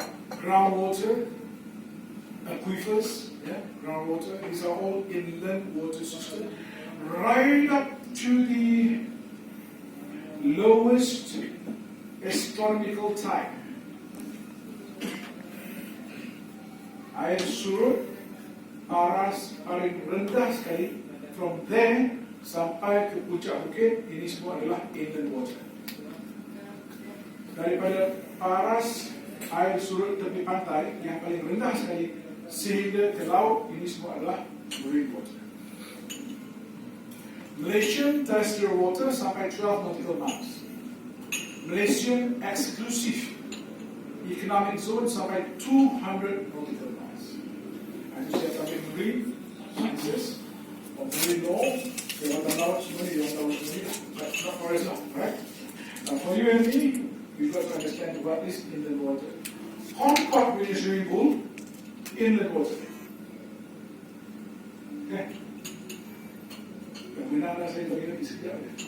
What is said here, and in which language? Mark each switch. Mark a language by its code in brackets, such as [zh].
[en] Groundwater, aquifers, groundwater, these are all inland water system, right up to the lowest astronomical time. [ms] Air surut paras paling rendah sekali, [en] from there [ms] sampai ke puncak bukit, ini semua adalah inland water. Daripada paras air surut tepi pantai yang paling rendah sekali sehingga ke laut, ini semua adalah marine water. [en] Malaysian terrestrial water [ms] sampai [en] 12 nautical miles. Malaysian exclusive economic zone [ms] sampai [en] 200 nautical miles. [ms] Ada siapa ambil [en] marine sciences or marine law, [ms] kelautan laut semua ni yang tahu sendiri, [en] but not for us, right? Now for you and me, we've got to understand what is inland water. Hong Kong British swimming pool, inland water. Okay. [ms] Kemudian saya bagi lagi sekejap.